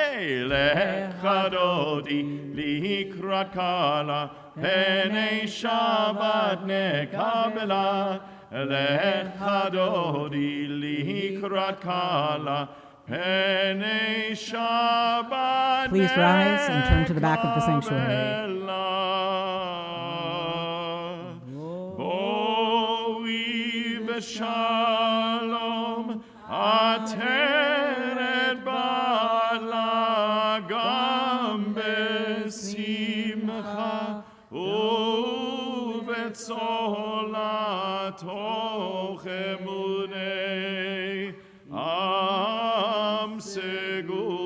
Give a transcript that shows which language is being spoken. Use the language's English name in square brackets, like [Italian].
[Hebrew] לך דודי לקראת כלה, פני שבת נקבלה, לך דודי לקראת כלה, פני שבת [English] Please rise and turn to the back of the sanctuary. [Hebrew] בואי ושלום, עטרת בעלה גם בשמחה, ובצולה תוך אמוני עם סגולה.